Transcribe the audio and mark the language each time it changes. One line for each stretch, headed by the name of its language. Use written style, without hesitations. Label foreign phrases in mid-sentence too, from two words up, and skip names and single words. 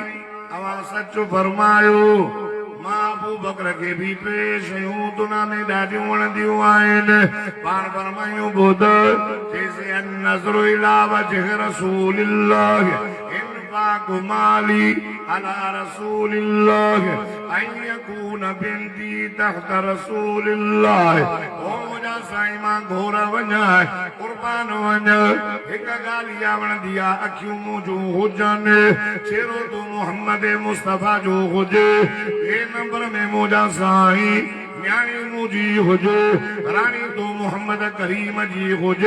Sindhi: अवां सच फरमायो मां अबू बकर खे बि टे शयूं दुनिया में ॾाढियूं वणंदियूं आहिनि पाण फरमायूं ॿुध जैसे
Arabic: نظر إلى وجه رسول الله إنفاق مالي على رسول الله أن يكون بنتي تحت رسول الله
Sindhi: ओ मुंहिंजा साईं मां घोर वञा कुर्बान वञ हिकु ॻाल्हि इहा वणंदी आहे अखियूं मुंहिंजूं हुजनि चेहरो तूं मोहम्मद मुस्तफा जो हुजे। ॿिए नंबर में मुंहिंजा साईं न्याणी मुंहिंजी हुजे राणी तूं मोहम्मद करीम जी हुजे।